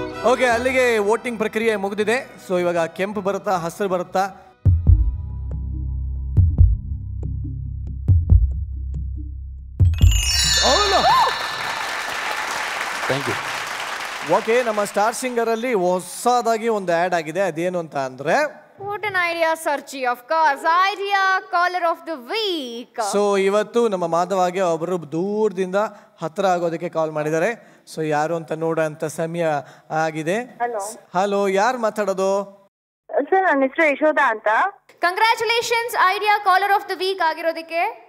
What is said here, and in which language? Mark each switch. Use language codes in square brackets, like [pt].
[kn] Okay, ಅಲ್ಲಿಗೆ voting ಪ್ರಕ್ರಿಯೆ ಮುಗಿದಿದೆ. ಸೊ ಇವಾಗ ಕೆಂಪು ಬರುತ್ತಾ ಹಸಿರು ಬರುತ್ತಾ? [en] Thank you. [kn] ಓಕೆ, ನಮ್ಮ ಸ್ಟಾರ್ ಸಿಂಗರ್ ಅಲ್ಲಿ ಹೊಸದಾಗಿ ಒಂದು ಆ್ಯಡ್ ಆಗಿದೆ. ಅದೇನು ಅಂತ ಅಂದ್ರೆ [en] What an idea, Sarchi. Of course, idea caller of the week. [kn] So ಇವತ್ತು ನಮ್ಮ ಮಾಧವಾಗೆ ಒಬ್ಬರು ದೂರದಿಂದ ಹತ್ರ ಆಗೋದಕ್ಕೆ ಕಾಲ್ ಮಾಡಿದ್ದಾರೆ. ಸೊ ಯಾರು ಅಂತ ನೋಡೋಂಥ ಸಮಯ ಆಗಿದೆ. ಹಲೋ, ಯಾರು ಮಾತಾಡೋದು? ಸರ್, ನನ್ನ ಹೆಸರು ಯಶೋಧ ಅಂತ. [en] congratulations, Idea caller of the week [kn] ಆಗಿರೋದಕ್ಕೆ.